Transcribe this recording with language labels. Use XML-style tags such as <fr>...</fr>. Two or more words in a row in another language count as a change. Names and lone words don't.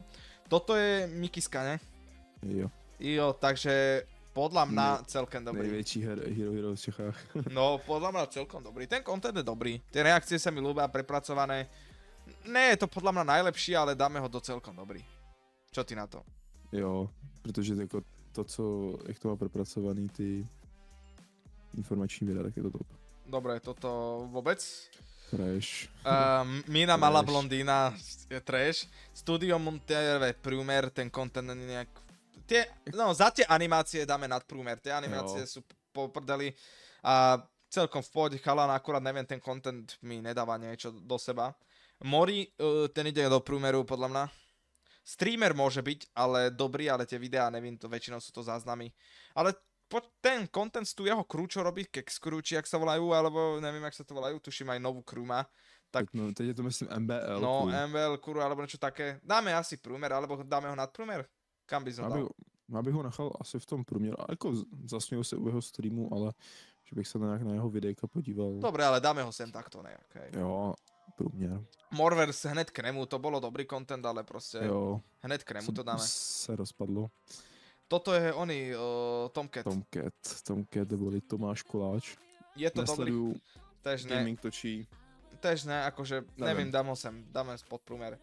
<sk>Toto je Mikiska, ne? Jo, takže podľa mňa celkem dobrý.</sk> <cs>Největší hero v Čechách.</cs> <sk>No, podľa mňa celkom dobrý. Ten content je dobrý. Tie reakcie sa mi ľúbia, prepracované. Nie je to podľa mňa najlepší, ale dáme ho do celkom dobrý. Čo ty na to?</sk> <cs>Jo, protože jako to, jak to má prepracovaný ty informační videa, tak je to top.</cs> <sk>Dobre, toto vôbec? Trash. Mina malá blondína je trash.</sk> <cs>Studio Monterve průmer, ten content není nejak...</cs> <sk>za tie animácie dáme nadprúmer, tie animácie sú po prdeli a celkom v pohode chalan, akurát neviem, ten content mi nedáva niečo do seba. Mori, ten ide do prúmeru podľa mňa. Streamer môže byť, ale dobrý, ale tie videá, neviem, to väčšinou sú to záznamy. Ale ten content z tu jeho crew, čo robí, Kex crew, či jak sa volajú, alebo neviem, jak sa to volajú, tuším aj novú crew má. Tak, teď je to myslím MBL. No, MBL crew, alebo niečo také. Dáme asi průmer, alebo dáme ho nad průmer? Kam by som dal?</sk> <cs>Já bych ho nechal asi v tom průměru. A jako zasměl se u jeho streamu, ale že bych se nějak na jeho videjka podíval.</cs> <sk>Dobre, ale dáme ho sem takto nejak. Hej.</sk> <cs>Jo, průměr.</cs> <sk>Morvers hned k nemu, to bolo dobrý content, ale proste hned k nemu to dáme.</sk> <cs>Se rozpadlo.</cs> <sk>Toto je oný, Tomcat. Tomcat, boli Tomáš Koláč. Je to Nesledujú,</sk> <cs>dobrý. Tež ne.</cs> <sk>Gaming točí. Tež ne, akože, neviem, dám ho sem, dáme spod průmer.</sk>